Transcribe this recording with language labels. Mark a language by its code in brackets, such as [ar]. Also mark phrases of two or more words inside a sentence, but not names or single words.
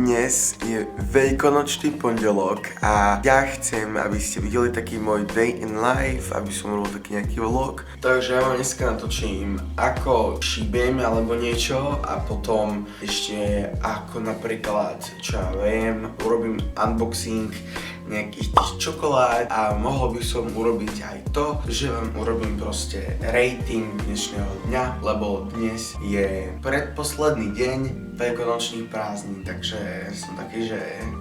[sk] Dnes je veľkonočný pondelok a ja chcem, aby ste videli taký môj [en] day in life, [sk] aby som robil taký nejaký vlog. Takže ja vám dneska natočím, ako šíbem alebo niečo a potom ešte ako napríklad, čo ja viem, urobím unboxing nejakých tých čokolád a mohol by som urobiť aj to, že vám urobím proste rating dnešného dňa, lebo dnes je predposledný deň veľkonočných prázdnin, takže som taký, že...